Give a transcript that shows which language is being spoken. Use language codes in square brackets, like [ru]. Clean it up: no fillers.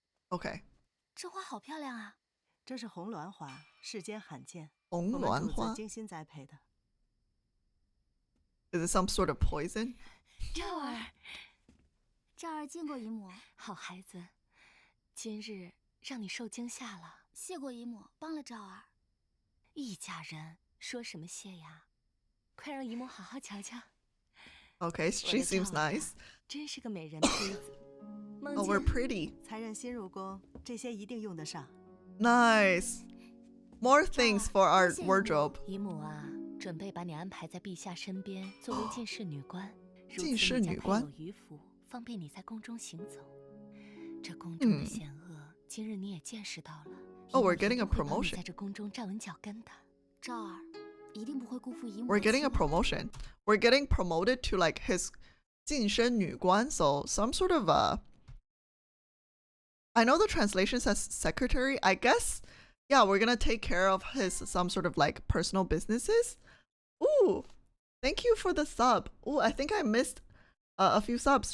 [en] Okay. [zh] 这花好漂亮啊！这是红鸾花，世间罕见，红鸾花？我们主子精心栽培的。 [en] Is it some sort of poison? [zh] 赵儿，赵儿见过姨母。好孩子，今日让你受惊吓了。谢过姨母，帮了赵儿。一家人说什么谢呀？快让姨母好好瞧瞧。 [en] Okay, she seems nice. [zh] 真是个美人胚子。 [en] Oh, we're pretty. [zh] 才人新入宫，这些一定用得上。 [en] Nice. More things for our wardrobe. [zh] 姨母啊，准备把你安排在陛下身边，作为进士女官。进士女官有余福，方便你在宫中行走。这宫中的险恶，今日你也见识到了。 [en] Oh, we're getting a promotion. [zh] 在这宫中站稳脚跟的。赵儿一定不会辜负姨母。 [en] We're getting a promotion. We're getting promoted to like his 晋升女官, so some sort of I know the translation says secretary. I guess, yeah, we're gonna take care of his some sort of like personal businesses. Ooh, thank you for the sub. Ooh, I think I missed a few subs.